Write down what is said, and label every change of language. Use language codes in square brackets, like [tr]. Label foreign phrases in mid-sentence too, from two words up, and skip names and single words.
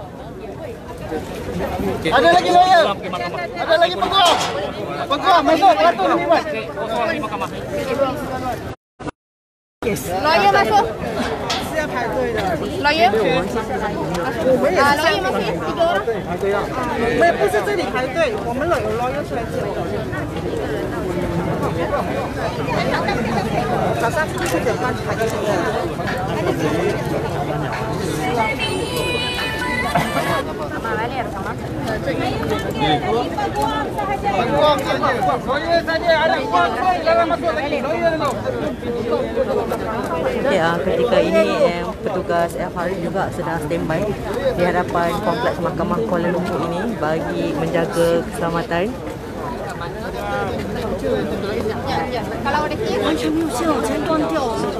[ms] Ada lagi lawyer. Ada lagi peguam. Peguam masuk, Beratur terlibat. Lawyer masuk. Lawyer? Lawyer masuk ya? 3 orang. [zh] 不是这里排队，我们有 lawyer 出来接我。早上7点半排队的。 [ms] Peguam saja. Lawyer saja. Ada peguam dalam masuk lagi. Lawyer dulu. Okay, ketika ini petugas FRA juga sedang standby di hadapan kompleks Mahkamah Kuala Lumpur ini bagi menjaga keselamatan. Kalau ada kes, macam ni usia macam [zh] 断掉了。